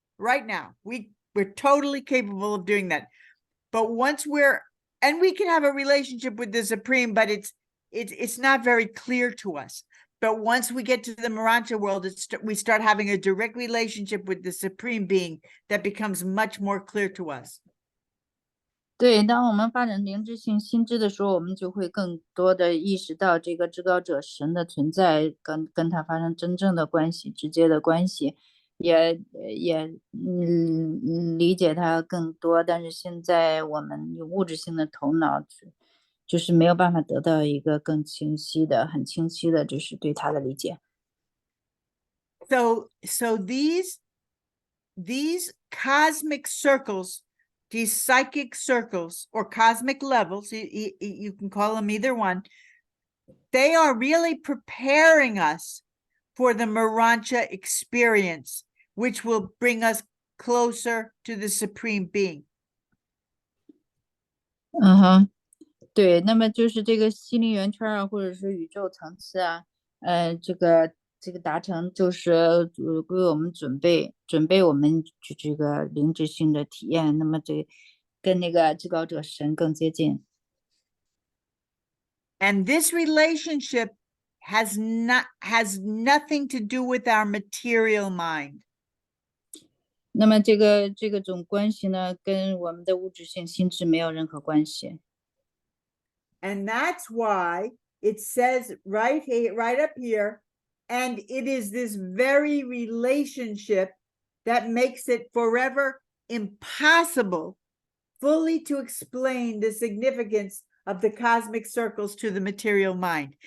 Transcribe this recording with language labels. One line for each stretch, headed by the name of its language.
English: Right now, we're totally capable of doing that. But once and we can have a relationship with the Supreme, but it's not very clear to us. But once we get to the Marancha world, we start having a direct relationship with the Supreme Being that becomes much more clear to us.
Chinese: 对，当我们发展灵智性心智的时候，我们就会更多的意识到这个至高者神的存在，跟他发生真正的关系，直接的关系，也理解他更多。但是现在我们有物质性的头脑，就是没有办法得到一个很清晰的，就是对他的理解。
English: So these cosmic circles, these psychic circles or cosmic levels, you can call them either one, they are really preparing us for the Marancha experience, which will bring us closer to the Supreme Being.
Chinese: 对，那么就是这个心灵圆圈啊，或者是宇宙层次啊，这个达成就是为我们准备我们这个灵智性的体验，那么这跟那个至高者神更接近。
English: And this relationship has nothing to do with our material mind.
Chinese: 那么这种关系呢，跟我们的物质性心智没有任何关系。
English: And that's why it says right up here, and it is this very relationship that makes it forever impossible fully to explain the significance of the cosmic circles to the material mind.